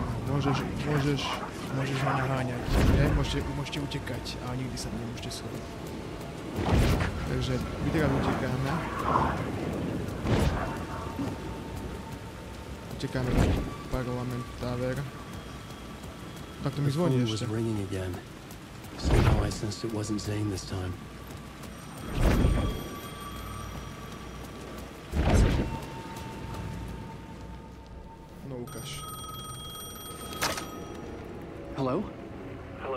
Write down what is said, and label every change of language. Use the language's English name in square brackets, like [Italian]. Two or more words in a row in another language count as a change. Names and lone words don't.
[Slovak] Môžeš ma naháňať. Môžete utekať, ale nikdy sa nemôžete schovať. Takže my teraz utekáme. Utekáme na parlament Tower. Tak to mi zvoní ešte. [English] Somehow I sensed it wasn't Zane this time. [Slovak] No ukáž. [English] Hello? Hello.